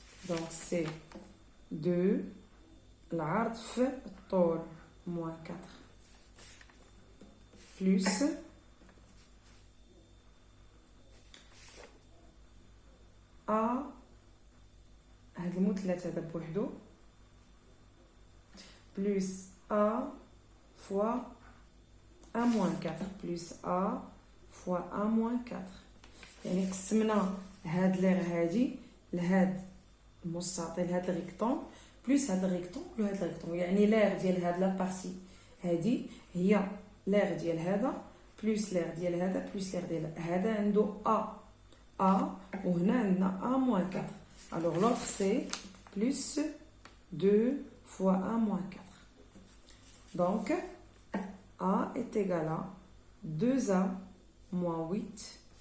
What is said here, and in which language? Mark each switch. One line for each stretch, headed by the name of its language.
French: Donc c'est 2,
Arabic: العرض الطول
French: moins 4, plus A,
Arabic: هاد المثلث هذا بوحدو,
French: plus A fois 1 moins 4 plus A fois 1 moins 4.
Arabic: يعني قسمنا هاد لير هادي لهاد المستطيل هاد الريكتونغ بلس هاد الريكتونغ وهاد الريكتونغ, يعني لير ديال هاد لابارتي هادي هي لير ديال هذا بلس لير ديال هذا بلس لير ديال هذا عنده A وهنا عندنا A moins 4.
French: Alors l'autre c'est plus 2 fois 1 moins 4. Donc A est égal à 2A moins 8.